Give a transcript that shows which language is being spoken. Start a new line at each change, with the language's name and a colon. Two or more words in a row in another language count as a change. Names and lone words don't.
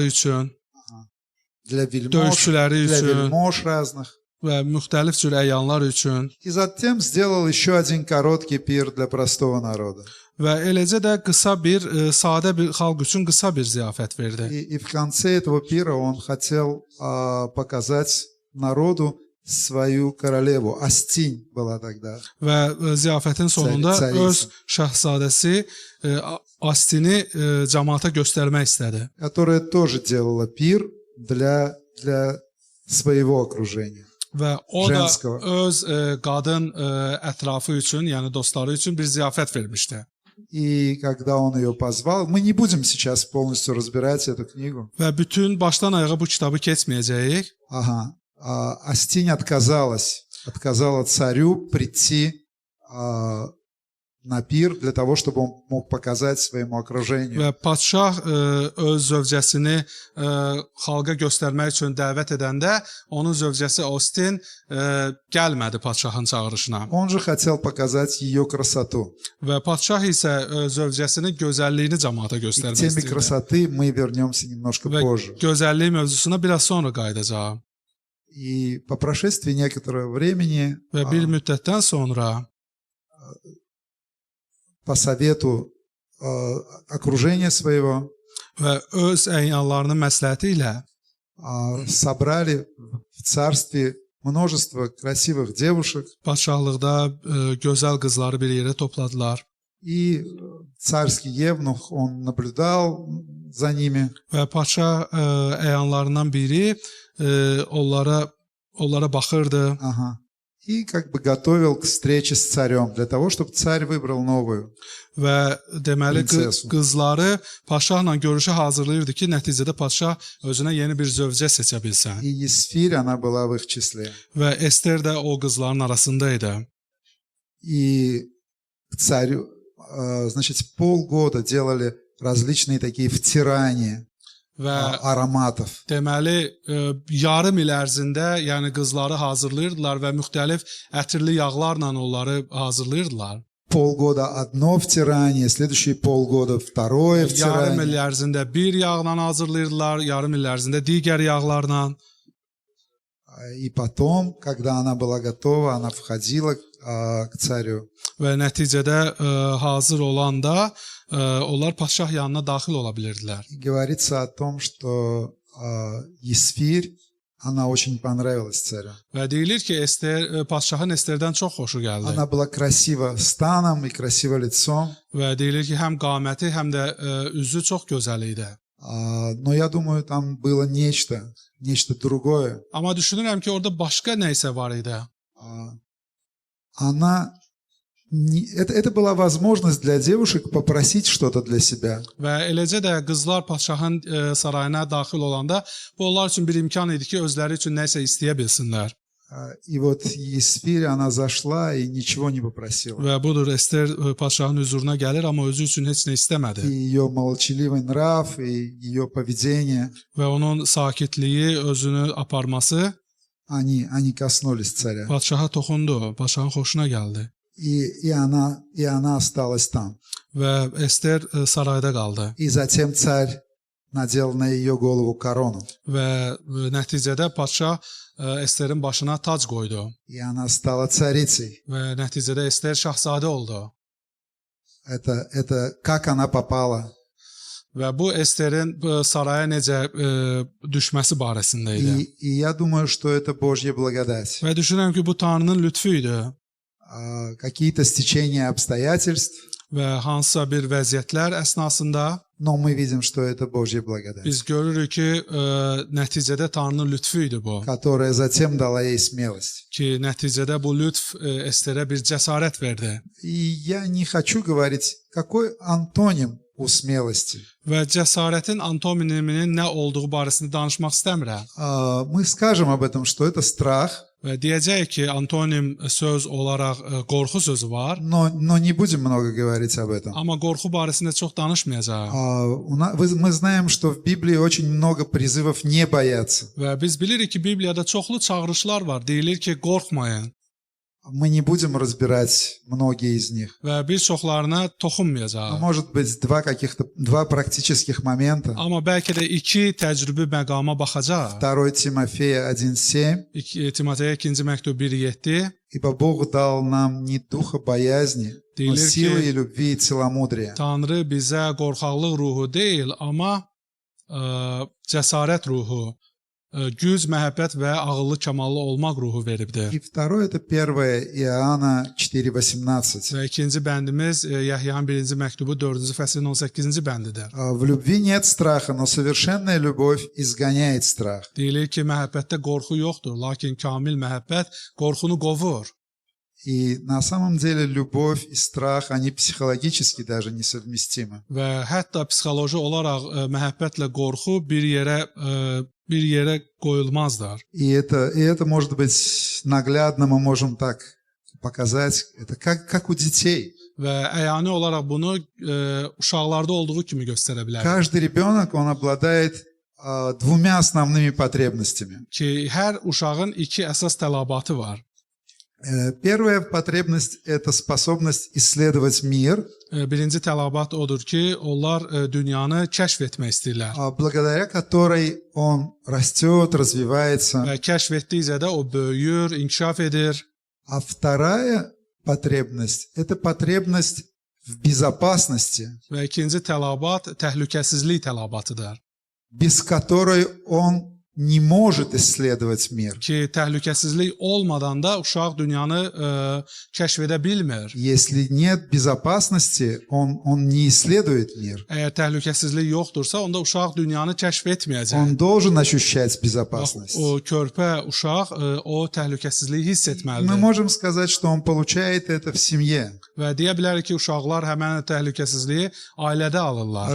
Russian: Для вельмож,
Azerbaijani: döyüşçüləri
Russian: для
Azerbaijani: üçün,
Russian: вельмож разных.
Azerbaijani: və müxtəlif cür əyanlar üçün
Russian: И затем сделал еще один короткий пир для простого народа.
Azerbaijani: və eləcə də qısa bir sadə bir xalq üçün qısa bir ziyafət verdi.
Russian: И в конце этого пира он хотел показать народу свою королеву. Астинь была тогда.
Azerbaijani: Və ziyafətin sonunda
Russian: Царица.
Azerbaijani: öz şahzadəsi Astini cəmaata göstərmək istədi.
Russian: Которая тоже делала пир для своего окружения.
Azerbaijani: Və o da
Russian: Женского.
Azerbaijani: öz qadın ətrafı üçün, yəni dostları üçün bir ziyafət vermişdi.
Russian: И когда он ее позвал, мы не будем сейчас полностью разбирать эту книгу.
Azerbaijani: Və bütün başdan ayağa bu kitabı keçməyəcəyik.
Russian: Ага. Астинь отказала царю прийти на пир для того, чтобы он мог показать своему окружению.
Azerbaijani: Və padşah öz zövcəsini xalqa göstərmək üçün dəvət edəndə onun zövcəsi Austin gəlmədi padşahın çağırışına.
Russian: Он же хотел показать ее красоту.
Azerbaijani: Və padşah isə zövcəsinin gözəlliyini cəmaata
Russian: И к
Azerbaijani: göstərmək
Russian: теме
Azerbaijani: istəyirdi.
Russian: красоты мы вернемся немножко
Azerbaijani: Və
Russian: позже.
Azerbaijani: gözəllik mövzusuna biraz sonra qayıdacağam.
Russian: И по прошествии некоторого времени,
Azerbaijani: Və bir müddətdən sonra
Russian: по совету окружения своего,
Azerbaijani: və öz əyanlarının məsləhəti ilə
Russian: собрали в царстве множество красивых девушек.
Azerbaijani: padşahlıqda gözəl qızları bir yerə topladılar.
Russian: И царский евнух, он наблюдал за ними.
Azerbaijani: Və padşah əyanlarından biri onlara baxırdı.
Russian: Ага. И как бы готовил к встрече с царем, для того, чтобы царь выбрал новую.
Azerbaijani: Və deməli
Russian: Prinsesu.
Azerbaijani: qızları padşahla görüşə hazırlayırdı ki, nəticədə padşah özünə yeni bir zövcə seçə bilsin.
Russian: И Есфирь, она была в их числе.
Azerbaijani: Və Ester də o qızların arasındaydı.
Russian: И к царю, значит, полгода делали различные такие втирания
Azerbaijani: Və
Russian: ароматов.
Azerbaijani: deməli yarım il ərzində, yəni qızları hazırlayırdılar və müxtəlif ətirli yağlarla onları hazırlayırdılar.
Russian: Полгода одно втирание, следующие полгода второе
Azerbaijani: Yarım il
Russian: втирание.
Azerbaijani: ərzində bir yağla hazırlayırdılar, yarım il ərzində digər yağlarla.
Russian: И потом, когда она была готова, она входила к царю.
Azerbaijani: Və nəticədə hazır olanda onlar padşah yanına daxil ola bilirdilər.
Russian: И говорится о том, что Есфирь, она очень понравилась царю.
Azerbaijani: Və deyilir ki, padşahın Esterdən çox xoşu gəldi.
Russian: Она была красива станом и красива лицом.
Azerbaijani: Və deyilir ki, həm qaməti, həm də üzü çox gözəl idi.
Russian: Но я думаю, там было нечто другое.
Azerbaijani: Amma düşünürəm ki, orada başqa nə isə var idi.
Russian: Это была возможность для девушек попросить что-то для себя.
Azerbaijani: Və eləcə də qızlar padşahın sarayına daxil olanda bu onlar üçün bir imkan idi ki, özləri üçün nə isə istəyə bilsinlər.
Russian: И вот Есфирь, она зашла и ничего не попросила.
Azerbaijani: Və budur, Ester padşahın huzuruna gəlir, amma özü üçün heç nə
Russian: И
Azerbaijani: istəmədi.
Russian: ее молчаливый нрав, и ее поведение,
Azerbaijani: Və onun sakitliyi, özünü aparması
Russian: они коснулись царя.
Azerbaijani: padşaha toxundu, padşahın xoşuna gəldi.
Russian: И она осталась там.
Azerbaijani: Və Ester sarayda qaldı.
Russian: И затем царь надел на ее голову корону.
Azerbaijani: Və nəticədə padşah Esterin başına tac qoydu.
Russian: И она стала царицей.
Azerbaijani: Və nəticədə Ester şahzadə oldu.
Russian: Это как она попала.
Azerbaijani: Və bu Esterin saraya necə düşməsi barəsində idi.
Russian: И я думаю, что это Божья благодать.
Azerbaijani: Və düşünürəm ki, bu Tanrının lütfü idi.
Russian: Какие-то стечения обстоятельств,
Azerbaijani: Və hansısa bir vəziyyətlər əsnasında
Russian: но мы видим, что это Божья благодать,
Azerbaijani: biz görürük ki, nəticədə Tanrının lütfü idi bu.
Russian: которая затем дала ей смелость.
Azerbaijani: Ki, nəticədə bu lütf Esterə bir cəsarət verdi.
Russian: И я не хочу говорить, какой антоним у смелости.
Azerbaijani: Və cəsarətin antoniminin nə olduğu barəsində danışmaq istəmirəm.
Russian: Мы скажем об этом, что это страх,
Azerbaijani: Və deyəcəyik ki, antonim söz olaraq qorxu sözü var.
Russian: но не будем много говорить об этом.
Azerbaijani: Amma qorxu barəsində çox danışmayacağıq.
Russian: Мы знаем, что в Библии очень много призывов не бояться.
Azerbaijani: Və biz bilirik ki, Bibliyada çoxlu çağırışlar var. Deyilir ki, qorxmayın.
Russian: Мы не будем разбирать многие из них.
Azerbaijani: və bir çoxlarına toxunmayacağıq.
Russian: Может быть, два практических момента.
Azerbaijani: Amma bəlkə də iki təcrübi məqama baxacaq.
Russian: 2 Тимофея 1:7.
Azerbaijani: Timoteyə 2-ci məktub 1:7
Russian: Ибо Бог дал нам не духа боязни, но
Azerbaijani: Deyilir
Russian: силы
Azerbaijani: ki,
Russian: и любви и целомудрия.
Azerbaijani: Tanrı bizə qorxaqlıq ruhu deyil, amma cəsarət ruhu, güc, məhəbbət və ağıllı, kamallı olmaq ruhu veribdir.
Russian: И второе — это 1 Иоанна 4:18.
Azerbaijani: Və ikinci bəndimiz Yəhyanın 1-ci məktubu 4-cü fəslin 18-ci bəndidir.
Russian: В любви нет страха, но совершенная любовь изгоняет страх.
Azerbaijani: Deyilir ki, məhəbbətdə qorxu yoxdur, lakin kamil məhəbbət qorxunu qovur.
Russian: И на самом деле любовь и страх, они психологически даже несовместимы.
Azerbaijani: Və hətta psixoloji olaraq məhəbbətlə qorxu bir yerə qoyulmazlar.
Russian: И это может быть наглядно, мы можем так показать. Это как у детей.
Azerbaijani: Və əyani olaraq bunu uşaqlarda olduğu kimi göstərə bilərik.
Russian: Каждый ребенок, он обладает двумя основными потребностями.
Azerbaijani: Ki hər uşağın iki əsas tələbatı var.
Russian: Первая потребность – это способность исследовать мир,
Azerbaijani: Birinci tələbat odur ki, onlar dünyanı kəşf etmək istəyirlər.
Russian: благодаря которой он растет, развивается.
Azerbaijani: Və kəşf etdikcə də o böyüyür, inkişaf edir.
Russian: А вторая потребность – это потребность в безопасности,
Azerbaijani: Və ikinci tələbat təhlükəsizlik tələbatıdır.
Russian: без которой он не может исследовать мир.
Azerbaijani: Ki təhlükəsizlik olmadan da uşaq dünyanı kəşf edə bilmir.
Russian: Если нет безопасности, он не исследует мир.
Azerbaijani: Əgər təhlükəsizlik yoxdursa, onda uşaq dünyanı kəşf etməyəcək.
Russian: Он должен ощущать безопасность.
Azerbaijani: O körpə uşaq o təhlükəsizliyi hiss
Russian: Мы
Azerbaijani: etməlidir.
Russian: можем сказать, что он получает это в семье.
Azerbaijani: Və deyə bilərik ki, uşaqlar həmin təhlükəsizliyi ailədə alırlar.